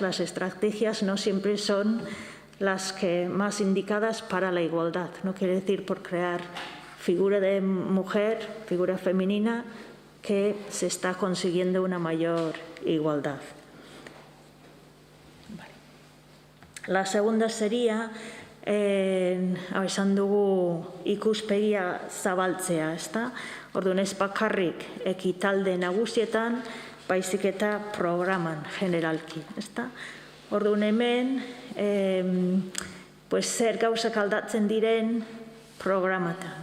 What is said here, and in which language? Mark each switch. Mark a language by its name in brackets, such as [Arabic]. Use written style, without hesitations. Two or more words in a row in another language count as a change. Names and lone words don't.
[Spanish] Las estrategias no siempre son las que más indicadas para la igualdad. No quiere decir por crear figura de mujer, figura femenina, que se está consiguiendo una mayor igualdad. Vale. La segunda sería [Basque] esan dugu ikuspegia zabaltzea, ezta? Orduan ez bakarrik ekitalde nagusietan, baizik eta programan generalki, ezta? Orduan hemen, zer gauzak aldatzen diren programatan.